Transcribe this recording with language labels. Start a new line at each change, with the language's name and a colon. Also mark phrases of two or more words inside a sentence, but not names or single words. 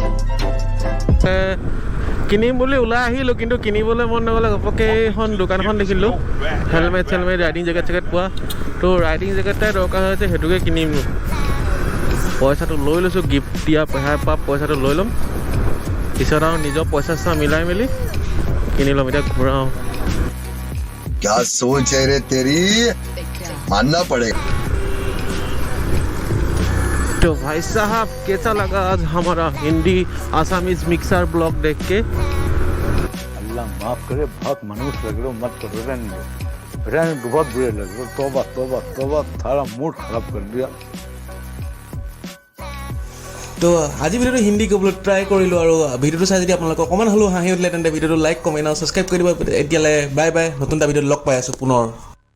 Assamese: কিনিম বুলি ওলাই আহিলোঁ কিন্তু কিনিবলৈ মন নগ'লে ঘপককৈ এইখন দোকানখন দেখিলোঁ
English: helmet riding jacket
Assamese: পোৱা তো
English: riding jacket
Assamese: এটাই দৰকাৰ হৈছে সেইটোকে কিনিম পইচাটো লৈ লৈছোঁ গিফ্ট দিয়া পইচাটো লৈ ল'ম পিছত আৰু নিজৰ পইচা মিলাই মেলি কিনি ল'ম এতিয়া ঘূৰাওঁ
Hindi: क्या सोच है रे तेरी मानना पड़ेगा तो भाई साहब कैसा लगा आज हमारा हिंदी
English: Assamese mixer blog
Hindi: देख के अल्लाह माफ करे बहुत मनुष्य लग रहे हो मत करो रहने दो बहुत बुरे लग रहे हो तौबा थारा मूड खराब कर दिया
Assamese: তো আজি ভিডিঅ'টো হিন্দী ক'বলৈ ট্ৰাই কৰিলোঁ আৰু ভিডিঅ'টো চাই যদি আপোনালোকক অকণমান হ'লেও হাঁহি উঠিলে তেন্তে ভিডিঅ'টো
English: like comment
Assamese: আৰু ছাবস্ক্ৰাইব কৰি দিব এতিয়ালৈ বাই নতুন এটা ভিডিঅ'ত লগ পাই আছোঁ পুনৰ